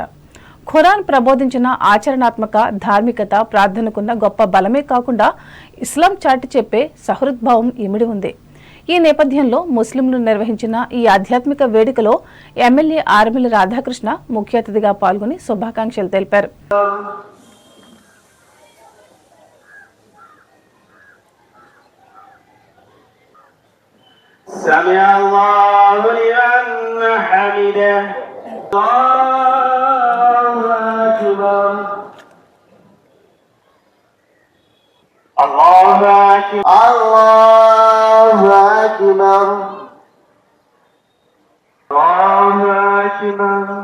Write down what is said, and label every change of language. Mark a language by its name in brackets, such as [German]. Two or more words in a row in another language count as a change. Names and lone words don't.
[Telugu] ఖురాన్ ప్రబోధించిన ఆచరణాత్మక ధార్మికత ప్రార్థనకున్న గొప్ప బలమే కాకుండా ఇస్లాం చాటి చెప్పే సహృద్భావం ఇమిడి ఉంది. ఈ నేపథ్యంలో ముస్లింలు నిర్వహించిన ఈ ఆధ్యాత్మిక వేడుకలో ఎమ్మెల్యే ఆర్మిల్లి రాధాకృష్ణ ముఖ్య అతిథిగా పాల్గొని శుభాకాంక్షలు తెలిపారు. [Arabic] سمع الله لمن حمده الله أكبر الله أكبر الله أكبر الله أكبر.